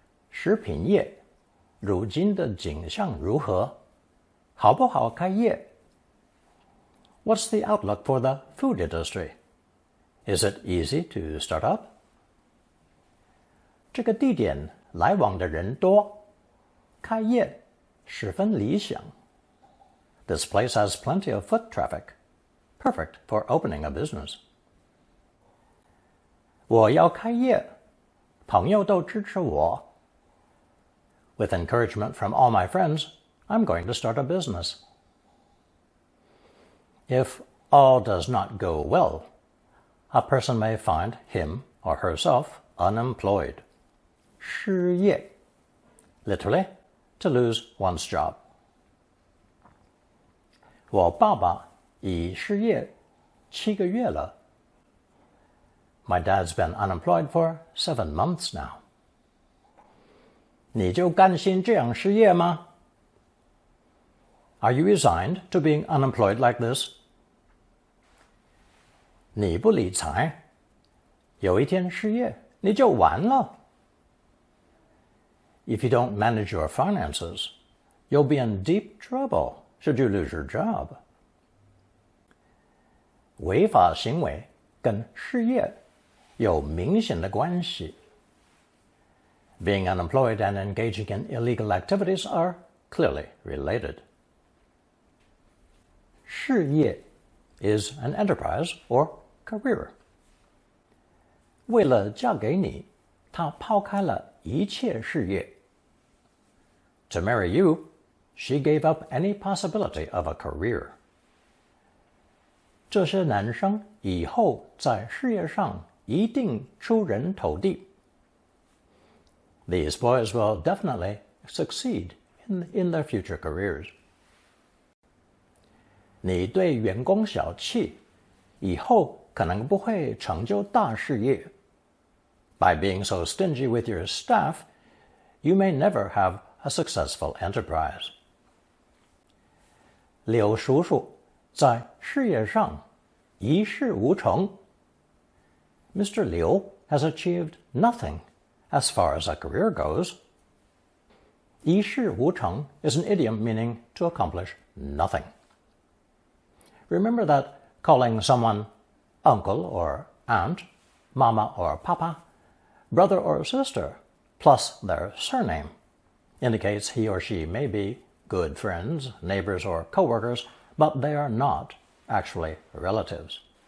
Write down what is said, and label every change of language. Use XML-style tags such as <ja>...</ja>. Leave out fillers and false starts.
<zh>食品业如今的景象如何？好不好开业？</zh> <en>What's the outlook for the food industry? Is it easy to start up?</en> <zh>这个地点来往的人多，开业十分理想。</zh> <en>This place has plenty of foot traffic, perfect for opening a business.</en> <zh>我要开业，朋友都支持我。</zh> <en>With encouragement from all my friends, I'm going to start a business. If all does not go well, a person may find him or herself unemployed. 失业 literally, to lose one's job.</en> <zh>我爸爸已失业7个月了。</zh> <en>My dad's been unemployed for 7 months now.</en> <zh>你就甘心这样失业吗？</zh> <en>Are you resigned to being unemployed like this?</en> <zh>你不理财，有一天失业，你就完了。</zh> <en>If you don't manage your finances, you'll be in deep trouble should you lose your job.</en> <zh>违法行为跟失业有明显的关系。</zh> <en>Being unemployed and engaging in illegal activities are clearly related. 事业 is an enterprise or career.</en> <zh>为了嫁给你，她抛开了一切事业。</zh> <en>To marry you, she gave up any possibility of a career.</en> <zh>这些男生以后在事业上一定出人头地。</zh> <en>These boys will definitely succeed in their future careers.</en> <zh>你对员工小气，以后可能不会成就大事业。</zh> <en>By being so stingy with your staff, you may never have a successful enterprise.</en> <zh>柳叔叔在事业上一事无成。</zh> <en>Mr. Liu has achieved nothing as far as a career goes. 一事无成 is an idiom meaning to accomplish nothing. Remember that calling someone uncle or aunt, mama or papa, brother or sister, plus their surname, indicates he or she may be good friends, neighbors, or coworkers, but they are not actually relatives.</en>